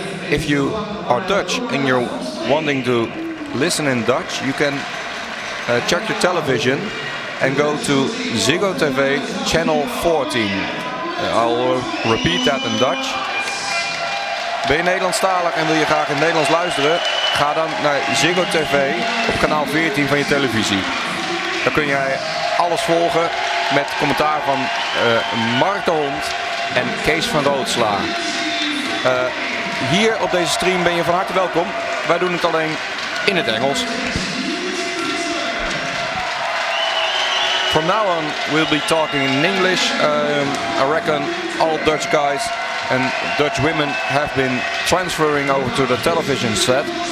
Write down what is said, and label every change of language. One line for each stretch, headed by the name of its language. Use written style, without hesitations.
English: If you are Dutch and you're wanting to listen in Dutch, you can check your television and go to Ziggo TV channel 14. I'll repeat that in Dutch.
Dutch: Ben je Nederlandstalig en wil je graag in het Nederlands luisteren? Ga dan naar Ziggo TV op kanaal 14 van je televisie. Dan kun jij alles volgen met commentaar van Mark de Hond en Kees van Roodsla. Hier op deze stream ben je van harte welkom. Wij doen het alleen in het Engels.
English: From now on we'll be talking in English. I reckon all Dutch guys and Dutch women have been transferring over to the television set.